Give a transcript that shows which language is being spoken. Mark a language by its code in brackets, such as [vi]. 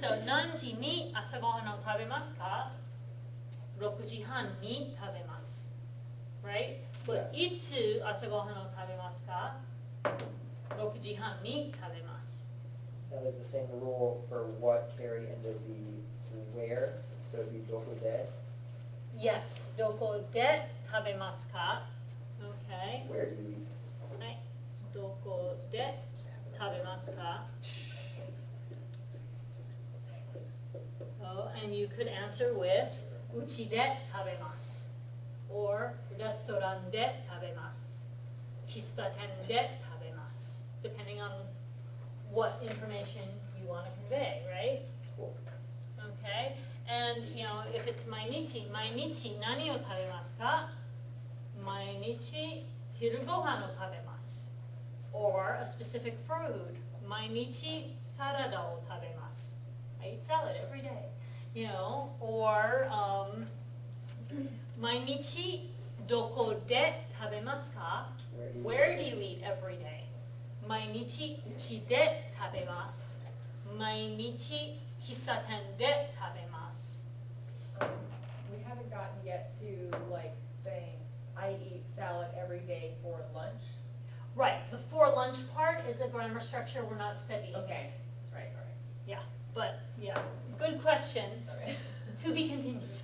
[ja] So, 何時に朝ごはんを食べますか? 6時半に食べます. [en] Right? But Yes. [ja] いつ朝ごはんを食べますか? 6時半に食べます. [en] That is the same rule for what carry into the where, so it'd be [ja] doku de. Yes. どこで食べますか?Okay. [en] Where do you eat? [ja] はい。どこで食べますか? [en] Oh, and you could answer with [ja] うちで食べます [en] or [ja] レストランで食べます 喫茶店で食べます [en] depending on what information you want to convey, right? Cool. Okay, and you know, if it's [ja] 毎日何を食べますか? 毎日昼ご飯を食べます [en] or a specific food [ja] 毎日サラダを食べます [en] I eat salad every day, you know, or [ja] 毎日どこで食べますか? [en] Where do you eat every day? [ja] 毎日うちで食べます 毎日喫茶店で食べます [en] We haven't gotten yet to like saying, I eat salad every day for lunch. Right, the for lunch part is a grammar structure we're not studying. Okay, that's right, all right. Yeah, but yeah, good question, Okay. to be continued.